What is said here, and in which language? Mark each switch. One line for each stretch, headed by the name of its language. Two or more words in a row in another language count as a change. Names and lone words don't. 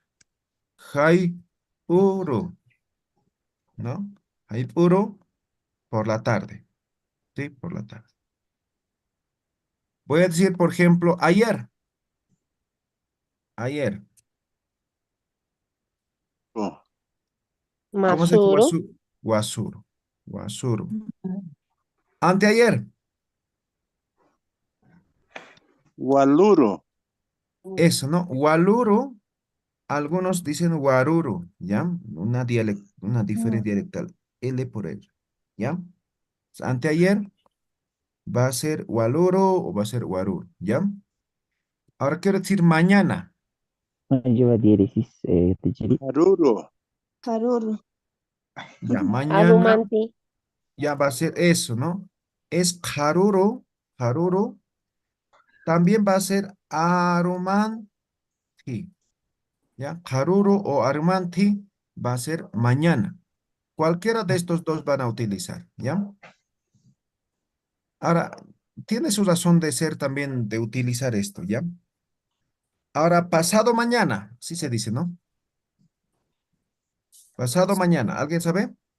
Spanish: Haipuro, ¿no? Haipuro, por la tarde, ¿sí? Por la tarde. Voy a decir, por ejemplo, ayer, ayer. Oh, ¿Cómo se dice Masuro. guasuro? Guasuro. Anteayer, Waluro. eso, ¿no? Waluro, algunos dicen guaruro, ¿ya? Una diferencia dialectal, L por L, ¿ya? Anteayer va a ser waluro o va a ser guaruro, ¿ya? Ahora quiero decir mañana, Lleva diéresis, Techiri. Haruro. Haruru. ya, mañana Arumanti. ya va a ser eso, ¿no? Es jaruro, también va a ser arumanti, ¿ya? Jaruro o arumanti va a ser mañana. Cualquiera de estos dos van a utilizar, ¿ya? Ahora, tiene su razón de ser también de utilizar esto, ¿ya? Ahora, pasado mañana, sí se dice, ¿no? Pasado mañana, ¿alguien sabe?